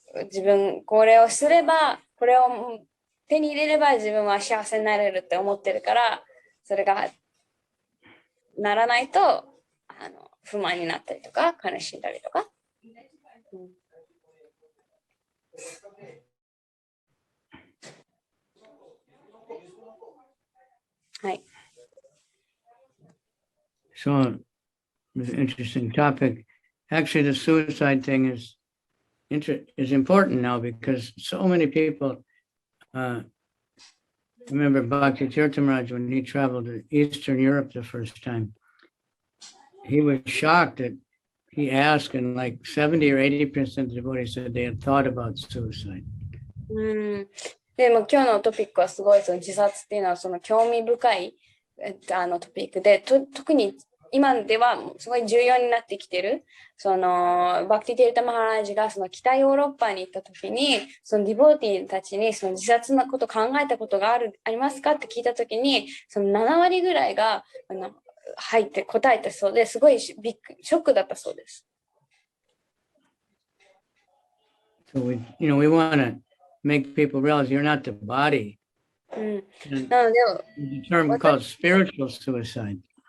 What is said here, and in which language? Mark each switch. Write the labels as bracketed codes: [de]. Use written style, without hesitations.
[ja] 自分これをすればこれを手に入れれば自分は幸せになれるって思ってるからそれがならないと不満になったりとか悲しんだりとか、はい。 [en] So, it's an interesting topic. Actually, the suicide thing is important now because so many people remember Bhakti Tirthamaraj when he traveled to Eastern Europe the first time. He was shocked that he asked, and like 70 or 80% of the devotees said they had thought about suicide. [ja] でも今日のトピックはすごいその自殺っていうのはその興味深いトピックで、特に今ではすごい重要になってきてる。そのバクティ・ティルタ・マハラージがその北ヨーロッパに行った時に、そのディボーティーたちにその自殺のこと考えたことがありますかって聞いた時に、その7割ぐらいが入って答えたそうで、すごいショックだったそうです。 [en] So we want to make people realize you're not the body. [ja] なので、 [en] The term called spiritual suicide.